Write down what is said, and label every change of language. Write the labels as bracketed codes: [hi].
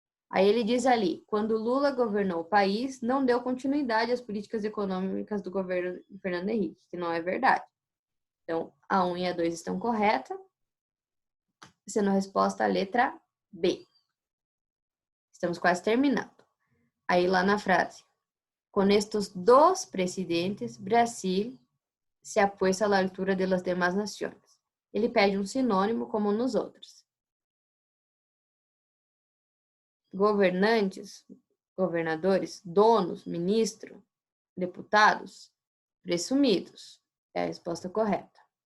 [pt] Aí ele diz ali, quando Lula governou o país, não deu continuidade às políticas econômicas do governo de Fernando Henrique, que não é verdade. Então, a 1 e a 2 estão corretas, sendo a resposta a letra B. Estamos quase terminando. Aí lá na frase, com estes dois presidentes, [es] Brasil se ha puesto a la altura de las demás naciones. [pt] Ele pede um sinônimo como nos outros. Governantes, governadores, donos, ministro, deputados, presumidos. É a resposta correta.